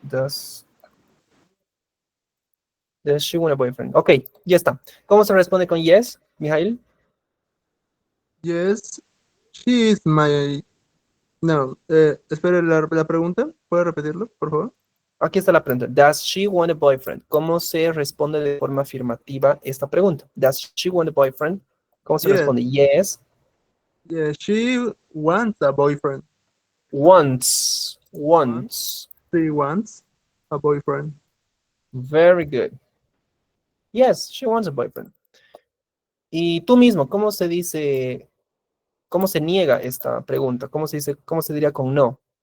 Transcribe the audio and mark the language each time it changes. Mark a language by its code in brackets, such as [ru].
[en] Does she want a boyfriend? [es] Ok, ya está. ¿Cómo se responde con yes, Mijail? [en] Yes, she is my... [es] No, espere la pregunta. ¿Puede repetirlo, por favor? Aquí está la pregunta. [en] Does she want a boyfriend? [es] ¿Cómo se responde de forma afirmativa esta pregunta? [en] Does she want a boyfriend? [es] ¿Cómo se [en] Yes. [es] responde? Yes. [en] Yes, she wants a boyfriend. Wants. She wants a boyfriend. Very good. Yes, she wants a boyfriend. [es] Y tú mismo, ¿cómo se dice, cómo se niega esta pregunta? ¿Cómo se dice, cómo se diría con no?